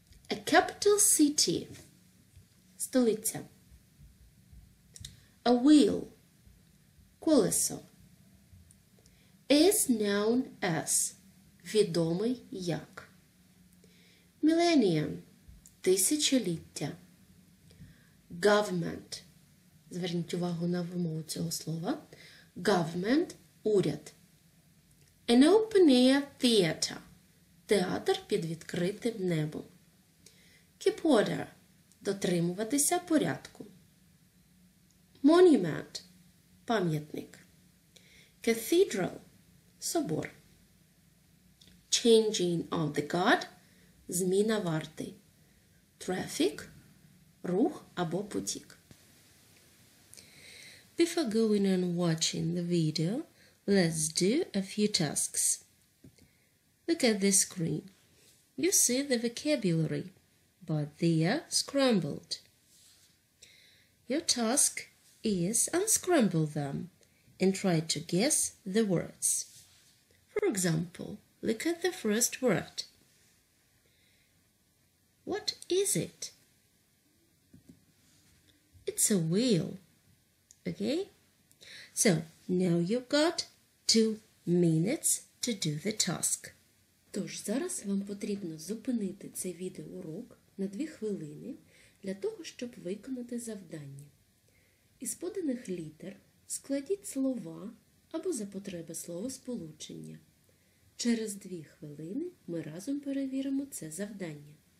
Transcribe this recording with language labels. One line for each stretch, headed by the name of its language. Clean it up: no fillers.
English: A capital city, столиця. A wheel, колесо. is known as,
Ukrainian: відомий як.
English: Millennium – тисячоліття.
Ukrainian: Government – зверніть увагу на вимову цього слова.
English: Government – уряд. An open-air theater
Ukrainian: – театр під відкритим небом.
English: Keep order
Ukrainian: – дотримуватися порядку. Monument – пам'ятник.
English: Cathedral – собор. Changing of the guard –
Ukrainian: зміна варти. Traffic – рух або потік.
English: Before going on watching the video, let's do a few tasks. Look at the screen. You see the vocabulary, but they are scrambled. Your task is unscramble them and try to guess the words. For example, look at the first word. What is it? It's a wheel. Okay? So, now you've got 2 minutes to do the task.
Ukrainian: Тож, зараз вам потрібно зупинити цей відеоурок на 2 хвилини для того, щоб виконати завдання. Із поданих літер складіть слова або за потреби словосполучення. Через 2 хвилини ми разом перевіримо це завдання.